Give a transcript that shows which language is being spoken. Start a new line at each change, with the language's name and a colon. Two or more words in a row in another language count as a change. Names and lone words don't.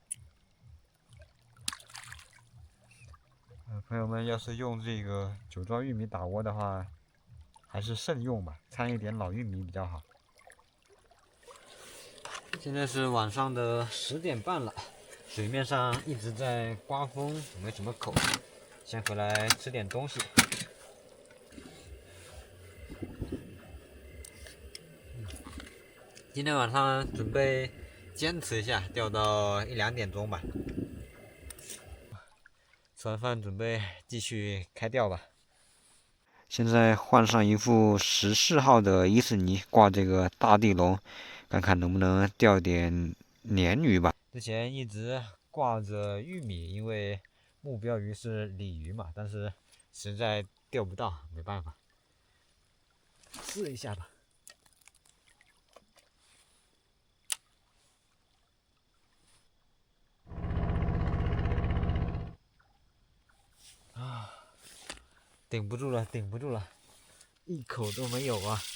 Chinese: 朋友們要是用這個酒糟玉米打窩的話，還是慎用吧，摻一點老玉米比較好。现在是晚上的10点半了，水面上一直在刮風，没什麼口，先回來吃點東西。今天晚上準備堅持一下，釣到1、2點鐘吧。吃完飯準備繼續開釣吧。現在換上一副14號的伊士尼，掛這個大地龍，看看能不能釣點鯰魚吧。之前一直掛着玉米，因為目標魚是鯉魚嘛，但是實在釣不到，沒辦法，試一下吧。頂不住了，頂不住了，一口都沒有啊！